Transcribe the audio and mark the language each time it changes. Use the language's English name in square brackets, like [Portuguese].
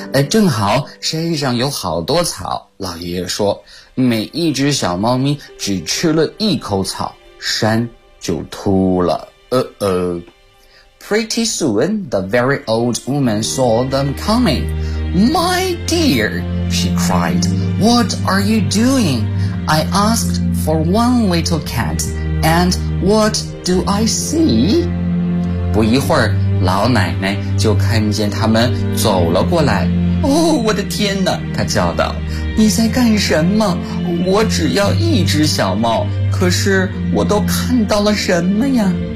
[Chinese] 正好山上有好多草，老爷爷说，每一只小猫咪只吃了一口草，山就秃了。 [English] Pretty soon, the very old woman saw them coming. My dear, she cried, what are you doing? I asked for one little cat, and what do I see? [Chinese] 不一会儿，老奶奶就看见他们走了过来。哦，我的天哪，她叫道，你在干什么？我只要一只小猫，可是我都看到了什么呀？